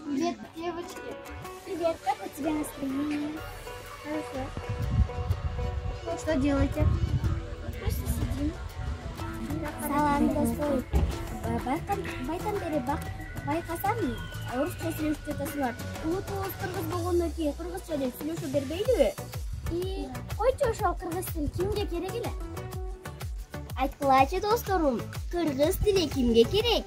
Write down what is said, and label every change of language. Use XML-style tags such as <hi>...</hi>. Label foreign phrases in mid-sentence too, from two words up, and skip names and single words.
<ru>Привет, девочки. Привет, как у тебя настроение? Хорошо. Что делаете? Просто сидим.</ru> <ky>Салам, достой. Байтан бери байкасам, орусча сүйлөшүп жатасыңар. Улутубуз кыргыз болгондон кийин кыргызча деп сүйлөшө бербейдиби? Койчу ошол кыргыз тили кимге керек эле? Айткылачы досторум, кыргыз тили кимге керек?</ky>